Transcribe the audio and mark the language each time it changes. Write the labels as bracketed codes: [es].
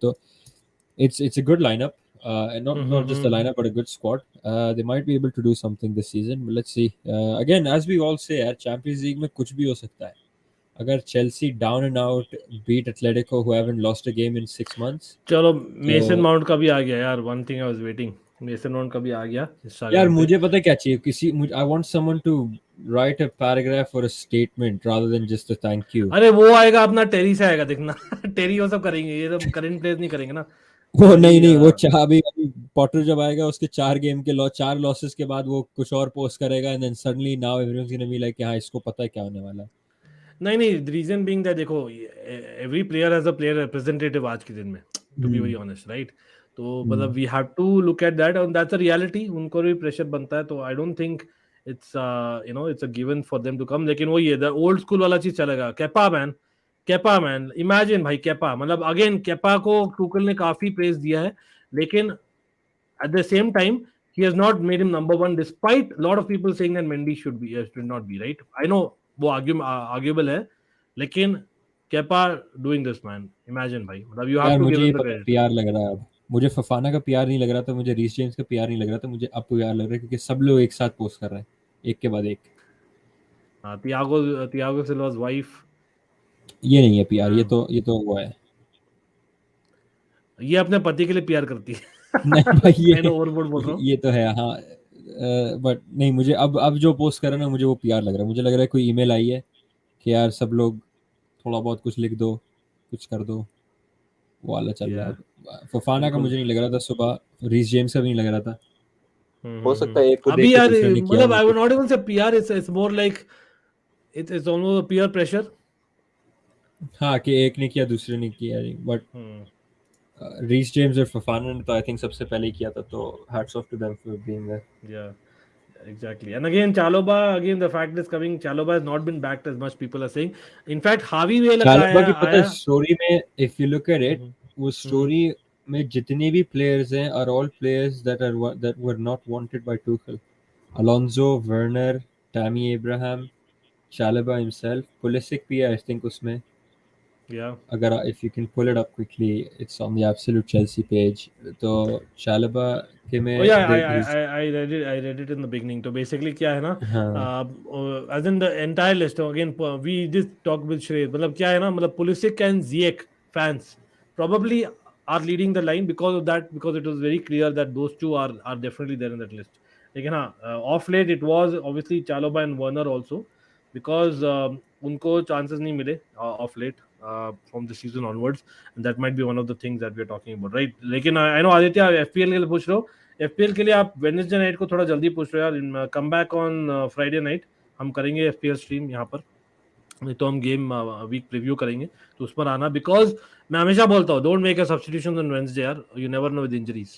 [en] So it's a good lineup. And not just a lineup, but a good squad. They might be able to do something this season. But let's see. Again, as we all say, Champions League [hi] में कुछ भी हो सकता है. [en] अगर Chelsea down and out beat Atletico, who haven't lost a game in 6 months. चलो Mason Mount का भी आ गया यार. One thing I was waiting. [hi] Mason mount का भी आ गया. यार मुझे पता है क्या चाहिए. [en] I want someone to write a paragraph or a statement rather than just a thank you. [hi] अरे वो आएगा अपना टेरी से आएगा देखना. टेरी वो सब करेंगे, ये सब करंट प्लेयर्स नहीं करेंगे ना. वो नहीं वो अभी पॉटर जब आएगा उसके 4 गेम के 4 लॉसेस के बाद वो कुछ और पोस्ट करेगा [en] and then suddenly now everyone's gonna be like [hi] हाँ इसको पता है क्या होने वाला है. [en] नहीं the reason being that देखो every player has a player representative [hi] आज के दिन में, [en] To be very honest, right? तो मतलब we have to look at that and that's a reality. [hi] उनको भी प्रेशर बनता है, [en] तो I don't think it's it's a given for them to come. [hi] लेकिन वो ये द ओल्ड स्कूल वाला चीज चलेगा. [en] Kepa man imagine भाई, Kepa मतलब again [hi] केपा को टूकल ने काफी प्रेज दिया है, [en] लेकिन at the same time he has not made him number one despite a lot of people saying that Mendy should not be, right? I know [hi] वो arguable है, [en] लेकिन Kepa doing this, man, imagine भाई, मतलब you have to give him the credit. [hi] PR लग रहा है अब मुझे. फफाना का पीआर नहीं लग रहा था मुझे, रीस जेम्स का पीआर नहीं लग रहा था मुझे, अब पीआर लग रहा है क्योंकि सब लोग एक साथ पोस्ट कर रहे हैं एक के बाद एक. हाँ, थियागो सिल्वा's wife ये नहीं है पीआर, ये तो वो है. ये अपने पति के लिए प्यार करती है. नहीं भाई ये तो है. हाँ बट नहीं मुझे अब जो पोस्ट कर रहा है ना मुझे वो पीआर लग रहा है. मुझे लग रहा है कोई ईमेल आई है कि यार सब लोग थोड़ा बहुत कुछ लिख दो, कुछ कर दो, वो वाला चल रहा है। फफाना का बिल्कुल। मुझे नहीं लग रहा था सुबह, रीस जेम्स का भी नहीं लग रहा था। हो सकता है एक को देख अभी के यार दूसरे ने किया मतलब हो [en] I would [hi] कुछ। [en] Not even say PR, it's more like it's almost peer pressure. [hi] हाँ, कि एक ने किया दूसरे ने किया, बट रीस जेम्स और फफाना ने तो आई थिंक सबसे पहले ही किया था, तो [en] Hats off to them for being there. Yeah, exactly. And again, Chaloba, again, the fact is coming, Chaloba has not been backed as much, people are saying. In fact, Javi Vela का [hi] चालबा की पता है आया। [en] story में, if you look at it, hmm, [hi] वो हम्म, story में जितने भी प्लेयर्स हैं [en] Are all players that were not wanted by Tuchel. [hi] Alonso, Werner, Tammy Abraham, चालबा himself, Pulisic भी है आई थिंक उसमें। [en] yeah. अगर if you can pull it up quickly, it's on the absolute Chelsea page. [hi] तो चालबा के Oh में [en] yeah, I read it. I read it in the beginning. [hi] So basically, क्या है ना, हाँ [en] as in the entire list. So again, we just talk with Shrey. [hi] मतलब क्या है ना, [en] मतलब Pulisic and Ziyech fans probably are leading the line because of that, because it was very clear that those two are definitely there in that list. लेकिन हाँ, off late it was obviously Chalobah and Werner also, because [hi] उनको chances नहीं मिले [en] off late from the season onwards, and that might be one of the things that we are talking about, right? [hi] लेकिन I know Aditya आप FPL के लिए पूछ रहे हो। एफपीएल के लिए आप वेडनेसडे नाइट को थोड़ा जल्दी पूछ रहे हो यार, [en] come back on Friday night [hi] हम करेंगे एफपीएल स्ट्रीम यहाँ पर। नहीं तो हम गेम वीक प्रीव्यू करेंगे, तो उस पर आना, बिकॉज मैं हमेशा बोलता हूँ [en] Don't make a substitution on Wednesday यार, you never know with injuries.